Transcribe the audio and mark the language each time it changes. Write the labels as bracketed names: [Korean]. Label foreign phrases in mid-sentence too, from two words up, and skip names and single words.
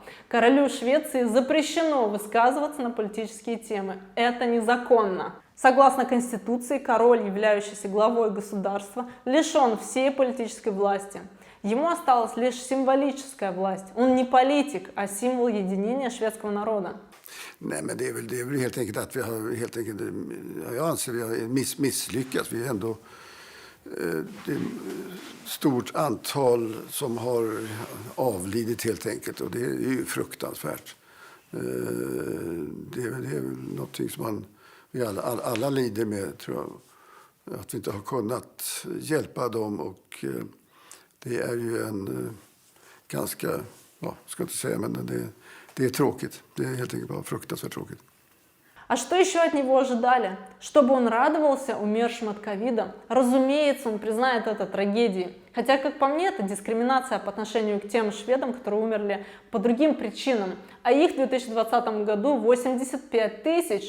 [Russian] Королю Швеции запрещено высказываться на политические темы. Это незаконно. Согласно Конституции, король, являющийся главой государства, лишен всей политической власти. Ему осталась лишь символическая власть. Он не политик, а символ единения шведского народа. [Swedish] Nej, men det är väl helt enkelt att vi har jag anser vi har misslyckats. Vi är ändå det är ett stort antal som har avlidit helt enkelt, och det är ju fruktansvärt. Det är någonting som vi alla lider med, tror jag, att vi inte har kunnat hjälpa dem, och det är ju en ganska, ska inte säga, men det är tråkigt. Det är helt enkelt bara fruktansvärt tråkigt. [Russian] А что еще от него ожидали? Чтобы он радовался умершим от ковида? Разумеется, он признает это трагедией. Хотя, как по мне, это дискриминация по отношению к тем шведам, которые умерли по другим причинам. А их в 2020 году 85 тысяч.